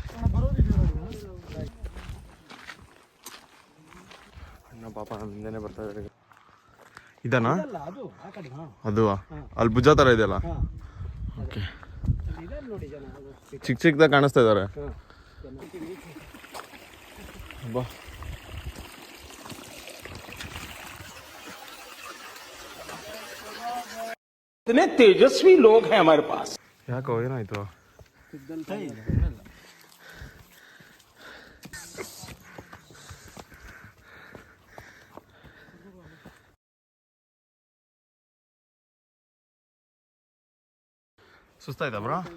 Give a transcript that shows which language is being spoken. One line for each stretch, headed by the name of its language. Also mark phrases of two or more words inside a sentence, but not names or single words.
Kannada: ಅಣ್ಣ ಪಾಪ ನಮ್ಮ ಹಿಂದೆನೇ ಬರ್ತಾ ಇದ್ದಾರೆ. ಇದನಾ ಅದು? ಅಲ್ಲಿ ಭುಜ ಥರ ಇದೆಯಲ್ಲ. ಓಕೆ, ಚಿಕ್ಕ ಚಿಕ್ಕದಾಗ ಕಾಣಿಸ್ತಾ ಇದ್ದಾರೆ. ಬಾ
Hindi: इतने तेजस्वी लोग हैं हमारे पास.
Kannada: ಯಾಕೋ ಏನಾಯ್ತು? ಸುಸ್ತಾಯ್ತಾ ಬ್ರೋ?